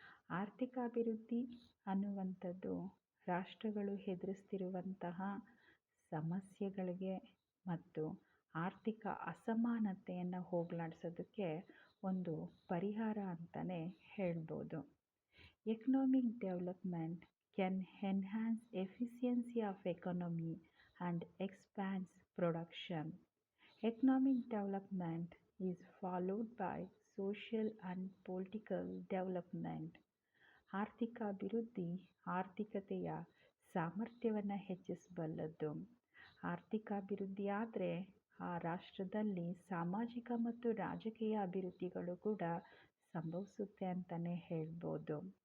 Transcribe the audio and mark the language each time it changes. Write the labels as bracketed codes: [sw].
[kn] ಆರ್ಥಿಕ ಅಭಿವೃದ್ಧಿ ಅನ್ನುವಂಥದ್ದು ರಾಷ್ಟ್ರಗಳು ಎದುರಿಸ್ತಿರುವಂತಹ ಸಮಸ್ಯೆಗಳಿಗೆ ಮತ್ತು ಆರ್ಥಿಕ ಅಸಮಾನತೆಯನ್ನು ಹೋಗಲಾಡಿಸೋದಕ್ಕೆ ಒಂದು ಪರಿಹಾರ ಅಂತಲೇ ಹೇಳ್ಬೋದು. [en] Economic development can enhance efficiency of economy and expands production. Economic development is followed by social and political development. [kn] ಆರ್ಥಿಕ ಅಭಿವೃದ್ಧಿ ಆರ್ಥಿಕತೆಯ ಸಾಮರ್ಥ್ಯವನ್ನು ಹೆಚ್ಚಿಸಬಲ್ಲದು. ಆರ್ಥಿಕ ಅಭಿವೃದ್ಧಿ ಆದರೆ ಆ ರಾಷ್ಟ್ರದಲ್ಲಿ ಸಾಮಾಜಿಕ ಮತ್ತು ರಾಜಕೀಯ ಅಭಿವೃದ್ಧಿಗಳು ಕೂಡ ಸಂಭವಿಸುತ್ತೆ ಅಂತಲೇ ಹೇಳ್ಬೋದು.